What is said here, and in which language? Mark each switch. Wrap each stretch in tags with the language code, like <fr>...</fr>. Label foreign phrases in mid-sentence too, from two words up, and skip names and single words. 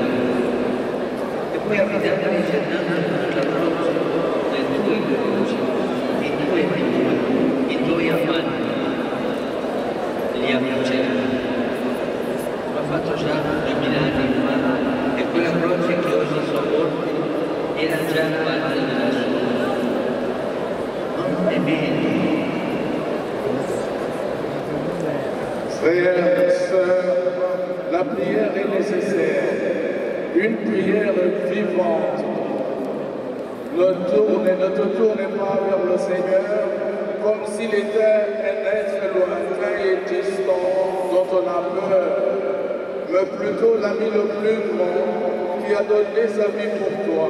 <it>E puoi affidarti gettando la croce le tue croci, i tuoi affanni, li abbraccerai. L'ho fatto già 2000 anni fa e quella croce che oggi sopporti era già parte della sua. Non temere.</it> <fr>Frères et sœurs, la prière est nécessaire, une prière vivante. Ne te tourne pas vers le Seigneur comme s'il était un être lointain et distant dont on a peur, mais plutôt l'ami le plus grand qui a donné sa vie pour toi.</fr>